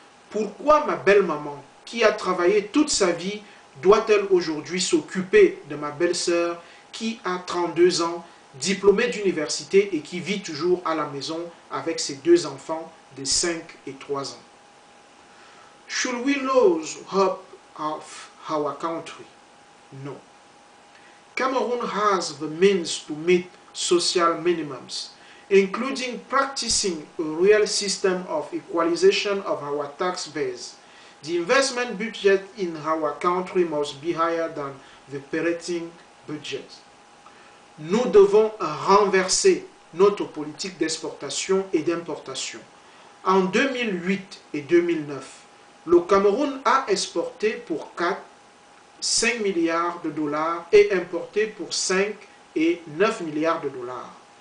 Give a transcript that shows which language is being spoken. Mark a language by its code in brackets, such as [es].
[fr] Pourquoi ma belle-maman, qui a travaillé toute sa vie, doit-elle aujourd'hui s'occuper de ma belle-sœur qui a 32 ans, diplômée d'université et qui vit toujours à la maison avec ses deux enfants de 5 et 3 ans? [en] Should we lose hope of our country? No. Cameroon has the means to meet social minimums, including practicing a real system of equalization of our tax base. The investment budget in our country must be higher than the operating budget. [fr] Nous devons renverser notre politique d'exportation et d'importation. En 2008 et 2009, le Cameroun a exporté pour 5 milliards de dollars et importé pour 5 et 9 milliards de dollars.